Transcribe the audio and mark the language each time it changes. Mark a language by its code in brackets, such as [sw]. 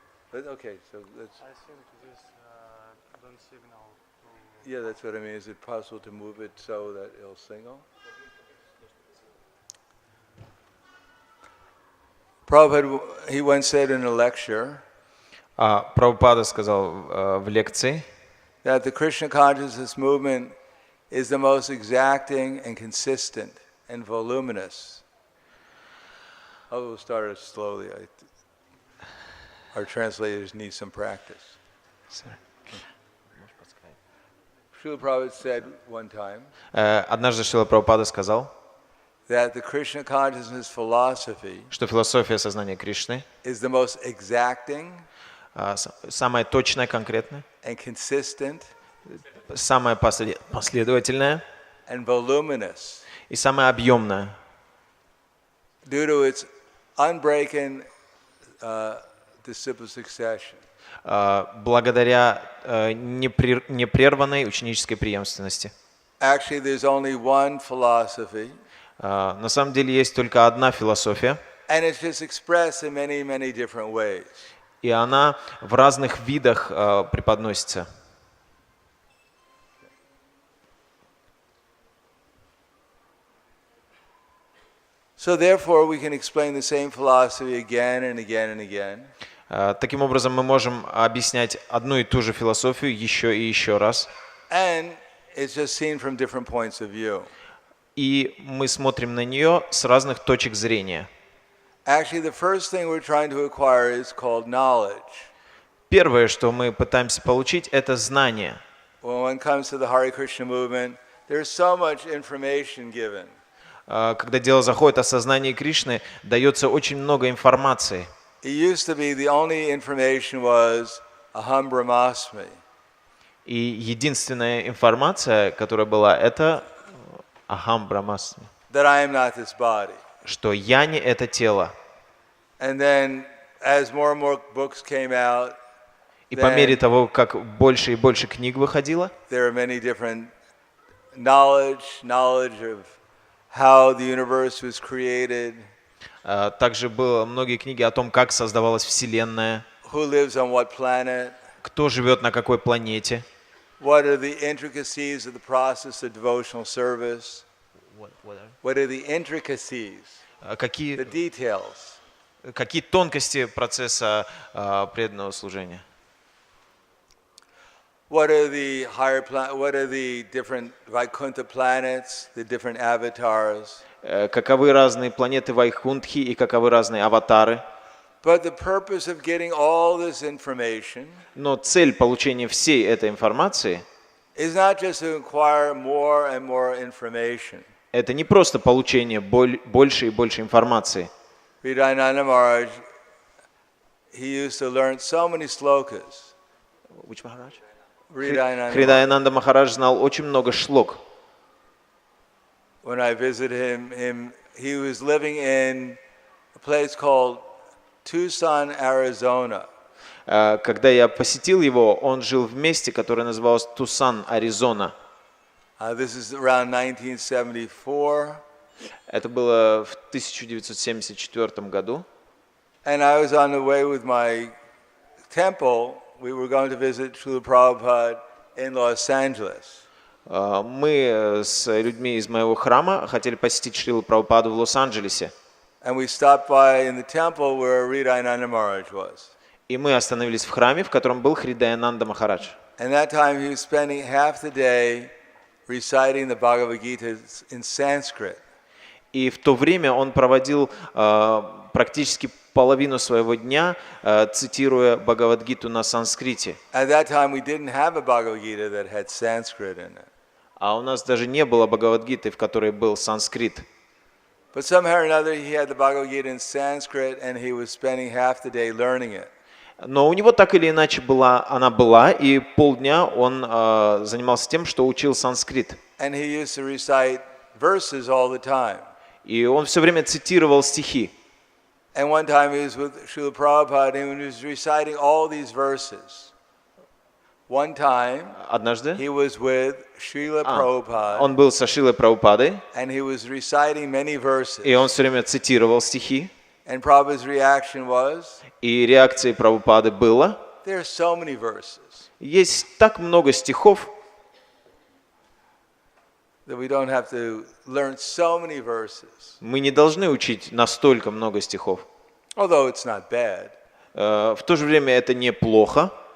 [en] But okay, so let's. I think this don't signal to... Yeah, that's what I mean. Is it possible to move it so that it'll signal? Prabhupada, he once said in a lecture [ru] Прабхупада сказал в лекции, [en] that the Krishna consciousness movement is the most exacting and consistent and voluminous. I will start it slowly. Our translators need some practice. Srila Prabhupada said one time [ru] однажды Шрила Прабхупада сказал, [en] that the Krishna consciousness philosophy [ru] что философия сознания Кришны [en] is the most exacting [ru] самая точная, конкретная, [en] and consistent [ru] самая последовательная [en] and voluminous [ru] и самая объемная, [en] due to its unbroken disciple succession. [ru] благодаря непрерванной ученической преемственности. [en] Actually, there's only one philosophy, [ru] На самом деле есть только одна философия, [en] and it's just expressed in many, many different ways. [ru] и она в разных видах преподносится. [en] So therefore, we can explain the same philosophy again and again and again. [ru] Таким образом, мы можем объяснять одну и ту же философию еще и еще раз. [en] And it's just seen from different points of view. [ru] И мы смотрим на нее с разных точек зрения. [en] Actually, the first thing we're trying to acquire is called knowledge. [ru] Первое, что мы пытаемся получить, это знание. [en] When it comes to the Hare Krishna movement, there's so much information given. [ru] Когда дело заходит о сознании Кришны, дается очень много информации. [en] It used to be the only information was Aham Brahmasmi. [ru] И единственная информация, которая была, это Ахам Брахмасми, [en] That I am not this body. [ru] что я не это тело. [en] And then, as more and more books came out, [ru] И по мере того, как больше и больше книг выходило, [en] there are many different knowledge of how the universe was created, [ru] также было многие книги о том, как создавалась Вселенная, [en] who lives on what planet, [ru] кто живет на какой планете, [en] what are the intricacies of the process of devotional service, what are the intricacies, the [ru] какие [en] details. [ru] тонкости процесса преданного служения. [en] What are the what are the different Vaikuntha planets, the different avatars? [ru] Каковы разные планеты Вайкунтхи и каковы разные аватары. [en] But the purpose of getting all this information [ru] Но цель получения всей этой информации [en] is not just to acquire more and more information. [ru] — это не просто получение больше и больше информации. [en] Hridayananda Maharaj, he used to learn so many slokas. Which Maharaj? Hridayananda. [ru] Махарадж знал очень много шлок. [en] When I visited him, he was living in a place called Tucson, Arizona. [ru] Когда я посетил его, он жил в месте, которое называлось Тусан, Аризона. [en] This is around 1974. [ru] Это было в 1974 году. [en] And I was on the way with my temple. We were going to visit Srila Prabhupada in Los Angeles. [ru] Мы с людьми из моего храма хотели посетить Шрилу Прабхупаду в Лос-Анджелесе. [en] And we stopped by in the temple where Hridayananda Maharaj was. [ru] И мы остановились в храме, в котором был Хридаянанда Махарадж. [en] And that time he was spending half the day reciting the Bhagavad Gita in Sanskrit. [ru] И в то время он проводил практически половину своего дня, цитируя Бхагавад-гиту на санскрите. [en] At that time, we didn't have a Bhagavad Gita that had Sanskrit in it. [ru] А у нас даже не было Бхагавад-гиты, в которой был санскрит. [en] But somehow or another, he had the Bhagavad Gita in Sanskrit, and he was spending half the day learning it. [ru] Но у него так или иначе она была, и полдня он занимался тем, что учил санскрит. [en] And he used to recite verses all the time. [ru] И он все время цитировал стихи. [en] And one time he was with Srila Prabhupada, and he was reciting all these verses. One time, [ru] Однажды [en] he was with Srila Prabhupada, [ru] он был со Шрилой Прабхупадой, [en] and he was reciting many verses. [ru] и он все время цитировал стихи. [en] And Prabhupada's reaction was, [ru] И реакцией Прабхупады было: [en] there are so many verses [ru] есть так много стихов, [en] that we don't have to learn so many verses. [ru] мы не должны учить настолько много стихов. [en] Although it's not bad. [ru] В то же время это неплохо.